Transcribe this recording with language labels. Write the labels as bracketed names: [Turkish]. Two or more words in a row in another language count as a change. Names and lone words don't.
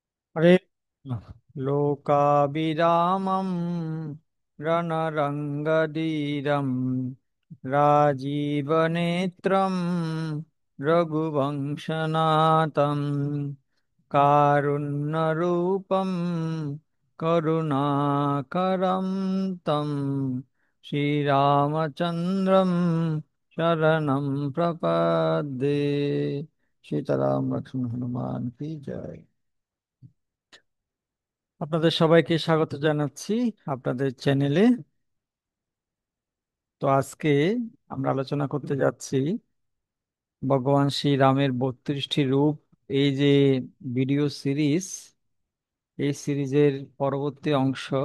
[Sanskrit] हरे लोकाभिरामं रणरङ्गधीरं राजीवनेत्रं रघुवंशनाथं कारुण्यरूपं करुणाकरं तं श्रीरामचन्द्रं शरणं प्रपद्ये। [Hindi] सीताराम लक्ष्मण हनुमान की जय। [Bangla] আপনাদের সবাইকে স্বাগত জানাচ্ছি আপনাদের চ্যানেলে। তো আজকে আমরা আলোচনা করতে যাচ্ছি ভগবান শ্রীরামের 32টি রূপ, এই যে ভিডিও সিরিজ, এই সিরিজের পরবর্তী অংশ।